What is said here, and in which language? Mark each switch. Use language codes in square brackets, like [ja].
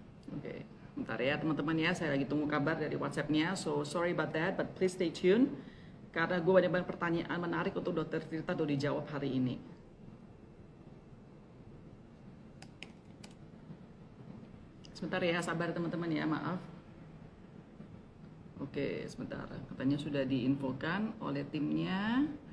[id] Oke, bentar ya teman-teman ya, saya lagi tunggu kabar dari WhatsApp-nya. [en] So sorry about that, but please stay tuned. [id] Karena gue banyak pertanyaan menarik untuk Dr. Tirta untuk dijawab hari ini. Sebentar ya, sabar teman-teman ya, maaf. Oke, sebentar. Katanya sudah diinfokan oleh timnya.